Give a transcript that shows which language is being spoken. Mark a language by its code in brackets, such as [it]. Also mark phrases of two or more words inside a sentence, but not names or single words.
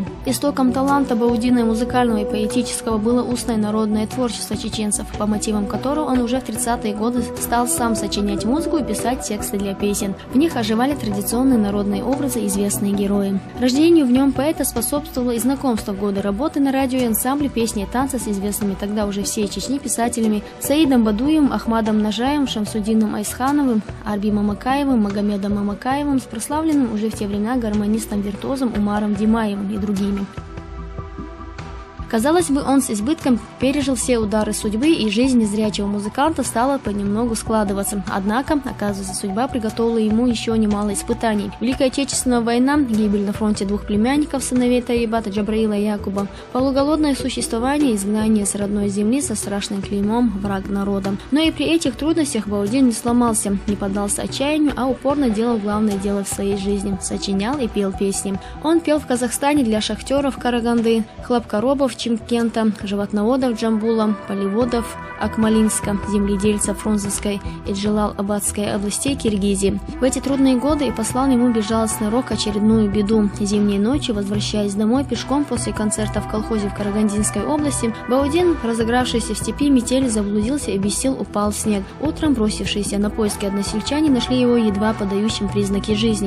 [ru] Истоком таланта Баудина и музыкального и поэтического было устное народное творчество чеченцев, по мотивам которого он уже в 30-е годы стал сам сочинять музыку и писать тексты для песен. В них оживали традиционные народные образы, известные герои. Рождению в нем поэта способствовало и знакомство в годы работы на радио и ансамбле песни и танца с известными тогда уже всей Чечни писателями Саидом Бадуевым, Ахмадом Нажаевым, Шамсудином Айсхановым, Арби Мамакаевым, Магомедом Мамакаевым, с прославленным уже в те времена гармонистом-виртуозом Умаром Димаевым и другими. Казалось бы, он с избытком пережил все удары судьбы, и жизнь незрячего музыканта стала понемногу складываться. Однако, оказывается, судьба приготовила ему еще немало испытаний. Великая Отечественная война, гибель на фронте двух племянников, сыновей Таибата, Джабраила и Якуба, полуголодное существование, изгнание с родной земли со страшным клеймом «враг народа». Но и при этих трудностях Баудин не сломался, не поддался отчаянию, а упорно делал главное дело в своей жизни – сочинял и пел песни. Он пел в Казахстане для шахтеров Караганды, хлопкоробов Чимкента, животноводов Джамбула, полеводов Акмалинска, земледельцев Фрунзенской и Джелал-Абадской областей Киргизии. В эти трудные годы и послал ему безжалостный рок очередную беду. Зимней ночью, возвращаясь домой пешком после концерта в колхозе в Карагандинской области, Баудин, разыгравшийся в степи метели, заблудился и без сил упал в снег. Утром бросившиеся на поиски односельчане нашли его едва подающим признаки жизни.